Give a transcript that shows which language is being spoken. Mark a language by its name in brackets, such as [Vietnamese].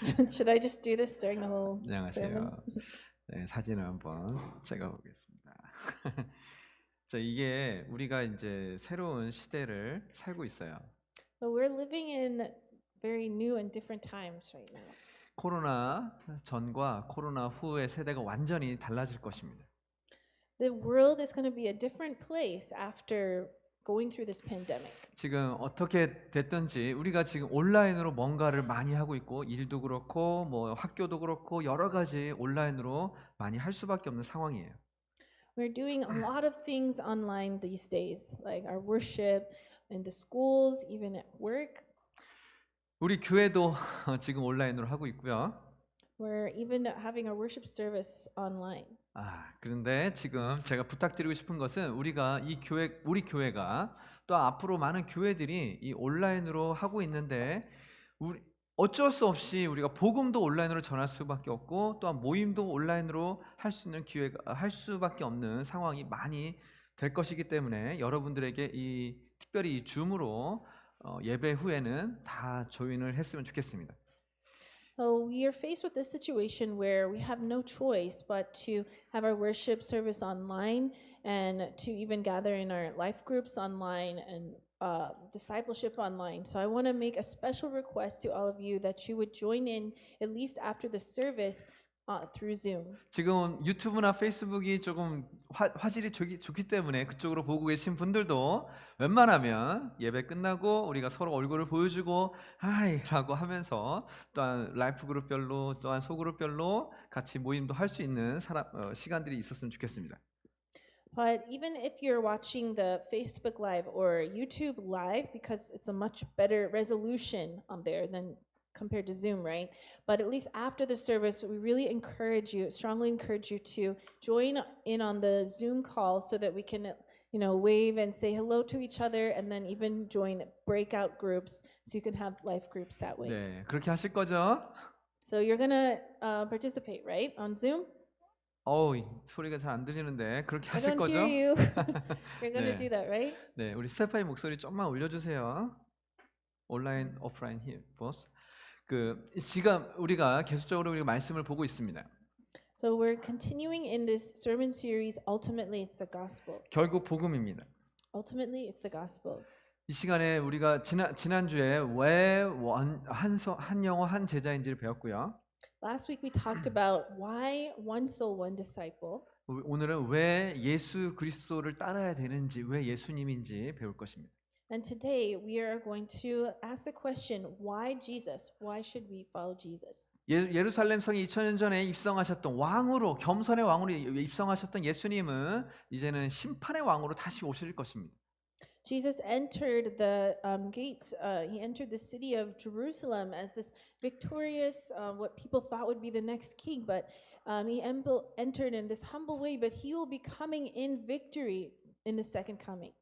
[English] Should I just do this during the whole sermon? [Korean] 안녕하세요. 네, 사진을 한번 찍어보겠습니다. 자, 이게 우리가 이제 새로운 시대를 살고 있어요. [English] But we're living in very new and different times right now. [Korean] 코로나 전과 코로나 후의 세대가 완전히 달라질 것입니다. [English] The world is going to be a different place after going through this pandemic. [Korean] 지금 어떻게 됐든지 우리가 지금 온라인으로 뭔가를 많이 하고 있고 일도 그렇고 뭐 학교도 그렇고 여러 가지 온라인으로 많이 할 수밖에 없는 상황이에요. [English] We're doing a lot of things online these days, like our worship in the schools, even at work. [Korean] 우리 교회도 지금 온라인으로 하고 있고요. [English] We're even having our worship service online. [Korean] 그런데 지금 제가 부탁드리고 싶은 것은 우리 교회가 또 앞으로 많은 교회들이 이 온라인으로 하고 있는데 어쩔 수 없이 우리가 복음도 온라인으로 전할 수밖에 없고 또한 모임도 온라인으로 할 수 있는 기회가 할 수밖에 없는 상황이 많이 될 것이기 때문에 여러분들에게 특별히 이 줌으로 예배 후에는 다 조인을 했으면 좋겠습니다. [English] So we are faced with this situation where we have no choice but to have our worship service online and to even gather in our life groups online and discipleship online. So I want to make a special request to all of you that you would join in at least after the service through Zoom. [Korean] 지금 유튜브나 페이스북이 조금 화질이 좋기 때문에 그쪽으로 보고 계신 분들도 웬만하면 예배 끝나고 우리가 서로 얼굴을 보여주고 하이라고 하면서 또한 라이프 그룹별로 또한 소그룹별로 같이 모임도 할 수 있는 시간들이 있었으면 좋겠습니다. [English] But even if you're watching the Facebook Live or YouTube Live, because it's a much better resolution on there than compared to Zoom, right? But at least after the service, we really strongly encourage you to join in on the Zoom call so that we can, wave and say hello to each other, and then even join breakout groups so you can have life groups that way. [Korean] 네, 그렇게 하실 거죠? [English] So you're gonna participate, right, on Zoom? [Korean] 소리가 잘 안 들리는데 그렇게 [English] I [Korean] 하실 [English] don't [Korean] 거죠? [English] hear you. You're gonna [Korean] 네. [English] do that, right? [Korean] 네, 우리 스테파니 목소리 좀만 올려주세요. 온라인, 오프라인 보스. 지금 우리가 계속적으로 우리가 말씀을 보고 있습니다. [English] So we're continuing in this sermon series. Ultimately, it's the gospel. [Korean] 결국 복음입니다. [English] Ultimately, it's the gospel. [Korean] 이 시간에 우리가 지난주에 왜 한 영혼 한 제자인지를 배웠고요. [English] Last week we talked about why one soul, one disciple. [Korean] 오늘은 왜 예수 그리스도를 따라야 되는지, 왜 예수님인지 배울 것입니다. [English] And today we are going to ask the question, why Jesus? Why should we follow Jesus? [Korean] 예루살렘 성에 2000년 전에 입성하셨던 왕으로, 겸손의 왕으로 입성하셨던 예수님은 이제는 심판의 왕으로 다시 오실 것입니다. [English] Jesus entered the gates. He entered the city of Jerusalem as this victorious, what people thought would be the next king. But he entered in this humble way. But he will be coming in victory in the second coming.